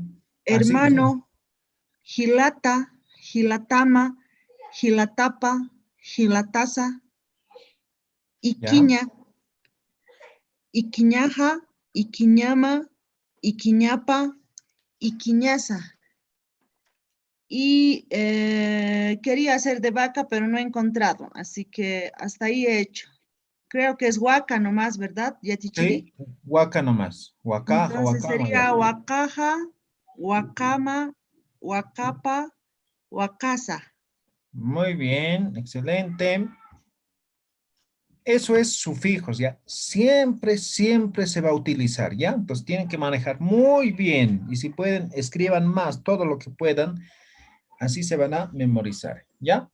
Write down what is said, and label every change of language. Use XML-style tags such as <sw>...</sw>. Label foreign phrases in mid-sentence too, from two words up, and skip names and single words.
<ay>Hermano, gilata, gilatama, gilatapa, gilatasa, iquiña, iquiñaja, iquiñama, iquiñapa, iquiñasa.</ay> <es>Y quería hacer de vaca, pero no he encontrado, así que hasta ahí he hecho. Creo que es huaca nomás, ¿verdad? Yatichiri. Sí, huaca nomás. Huacaja, Entonces huacama. sería</es> <ay>huacaja, huacama, huacapa, huacasa.</ay> <es>Muy bien, excelente. Eso es sufijos, ¿ya? Siempre, siempre se va a utilizar, ¿ya? Entonces tienen que manejar muy bien. Y si pueden, escriban más, todo lo que puedan. Así se van a memorizar, ¿ya?</es>